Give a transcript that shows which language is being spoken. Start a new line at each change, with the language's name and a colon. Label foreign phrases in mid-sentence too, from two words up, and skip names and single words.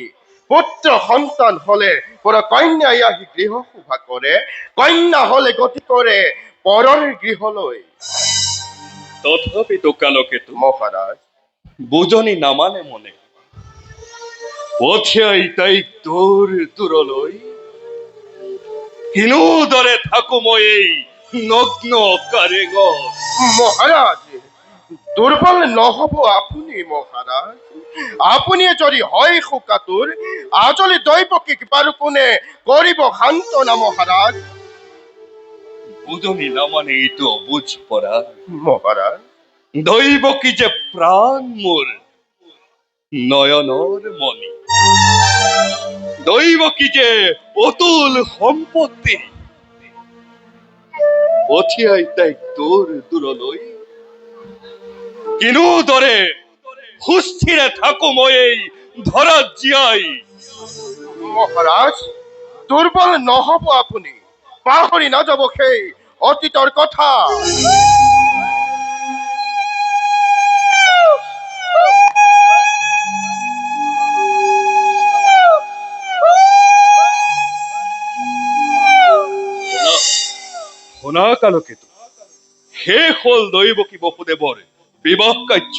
Assamese: পুত্ৰ সন্তান হলে পৰ কন্যাই আহি গৃহ শোভা কৰে, কন্যা হলে গতি কৰে পৰৰ গৃহলৈ। তথাপিতো কালকেতু মহারাজ, বুজনি নামানে মনে পঠিয়াই তাইক দূৰ দূৰলৈ। কিনোদৰে থাকো মই এই নগ্ন কাৰেঙত। মহারাজ, দুর্বল নহব আপুনি মহারাজ। আপুনি যদি হয় শোকাতুৰ, আজলি দৈৱকীক বাৰু কোনে কৰিব সান্তনা মহারাজ। বুজনি নামানে এইটো অবুজ পৰা মহারাজ, দৈৱকী যে প্ৰাণ মোৰ নয়নৰ মণি, দৈৱকী যে অতুল সম্পত্তি। পঠিয়াই তাইক দূৰ দূৰলৈ কিনোদৰে সুস্থিৰে থাকো মই এই ধৰাত জীয়াই। মহারাজ, দুর্বল নহব আপুনি, পাহৰি নাযাব সেই অতীতৰ কথা। শুনা কালকেতু, শেষ হল দৈৱকী বসুদেৱৰ বিবাহ কাৰ্য।